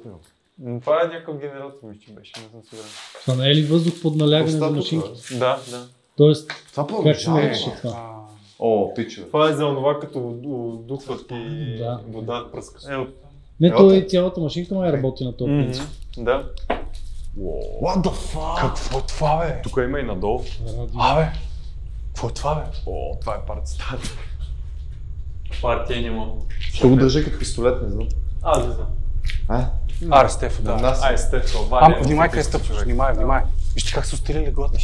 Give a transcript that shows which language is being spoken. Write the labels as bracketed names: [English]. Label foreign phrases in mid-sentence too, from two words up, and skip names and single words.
[Bulgarian] Това е някакъв генератор, мисля, че беше, не съм сигурен. Това не е ли въздух под налягане за машинки? Да. Тоест, Това как ще продължава. наричаш това? О, пичове. Това е за това, като духват и Да. вода пръска. Не, то и цялата машинка май работи на този принцип. Да. [English] What the fuck? [Bulgarian] Какво е това, бе? Тук има и надолу. Абе, какво е това, бе? Това е партията. Партия няма. Ще го държа като пистолет, не знам. Не знам. Аре, Стефо, да. Естествено. Внимай къде стъпваш, внимай. Вижте как са стили леглата.